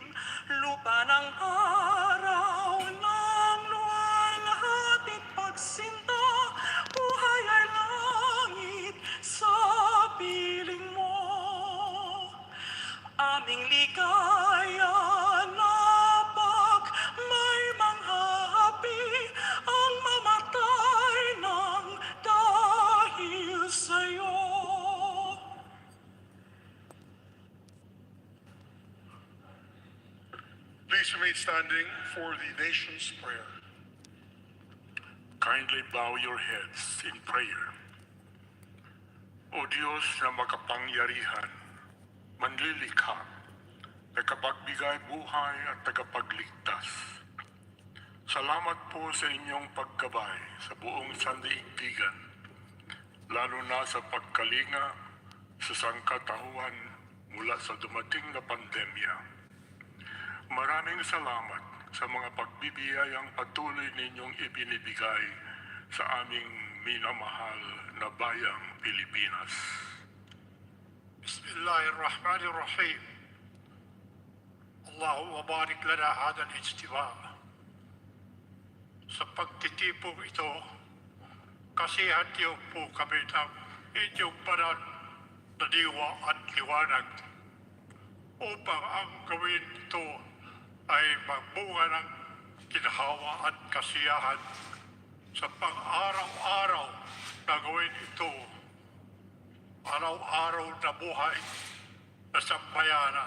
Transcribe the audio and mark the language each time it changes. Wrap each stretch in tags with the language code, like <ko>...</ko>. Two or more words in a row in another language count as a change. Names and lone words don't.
<tl>Lupa ng araw ng luwalhating pagsinta, buhay ay langit sa piling mo. Aming ligaya na pag may manghahapi, ang mamatay ng dahil sa'yo.</tl> <en>Please remain standing for the nation's prayer. Kindly bow your heads in prayer.</en> <tl>O Diyos na makapangyarihan, manlilikha, nakapagbigay buhay at tagapagligtas. Salamat po sa inyong paggabay sa buong sandaigdigan, lalo na sa pagkalinga sa sangkatauhan mula sa dumating na pandemya. Maraming salamat sa mga pagbibiyayang patuloy ninyong ibinibigay sa aming minamahal na bayang Pilipinas.</tl> <ar>بسم الله الرحمن الرحيم اللهم بارك لنا هذا الاجتماع.</ar> <tl>Sa pagtitipong ito, kasihan niyo po kami ng inyong banal na diwa at liwanag upang ang gawin ito ay magbunga ng ginhawa at kasiyahan sa pang-araw-araw na gawin ito, araw-araw na buhay na sambayanan.</tl>